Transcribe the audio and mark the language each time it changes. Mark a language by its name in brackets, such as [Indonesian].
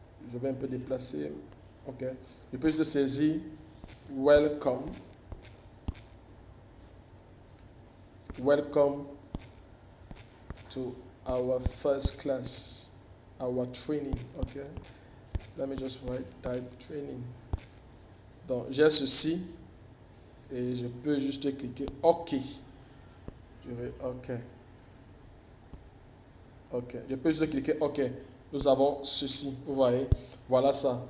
[French] Je vais un peu déplacer. Ok. Je peux juste saisir welcome. [English] Welcome to our first class, our training. Okay. Let me just type training. [French] Donc, j'ai ceci et je peux juste cliquer OK. Je vais OK. OK. Je peux juste cliquer OK. Nous avons ceci, vous voyez, voilà ça.